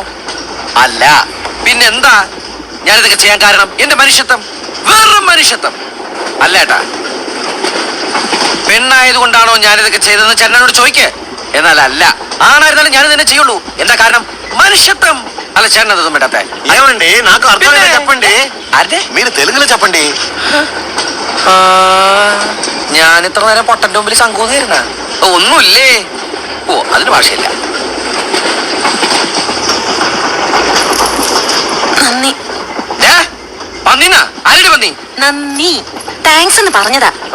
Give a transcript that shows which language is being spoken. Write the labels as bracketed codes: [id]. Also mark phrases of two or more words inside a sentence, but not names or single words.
[ml] അല്ല, പിന്നെന്താ ഞാനിതൊക്കെ ചെയ്യാൻ കാരണം? എന്റെ മനുഷ്യത്വം, വെറും മനുഷ്യത്വം. അല്ല ഏട്ടാ, പെണ്ണായതുകൊണ്ടാണോ ഞാനിതൊക്കെ ചെയ്തതെന്ന് ചേട്ടനോട് ചോദിക്കേ. എന്നാൽ അല്ല, ആണായിരുന്നാലും ഞാനിത് തന്നെ ചെയ്യുള്ളൂ. എന്താ കാരണം? മനുഷ്യത്വം. [te] అలా చేయండి పెట్టే ఏమండి నాకు అర్థమైంది చెప్పండి. అదే మీరు తెలుగులో చెప్పండి. [ml] ഞാൻ ഇത്ര നേരം പൊട്ടന്റെ മുമ്പിൽ ശങ്കൂന്നിരുന്ന ഒന്നുമില്ലേ? ഓ, അതിന് ഭാഷയില്ല. നന്ദി. പന്നിനാ? ആരുടെ പന്നി? നന്ദി, താങ്ക്സ് എന്ന് പറഞ്ഞതാ.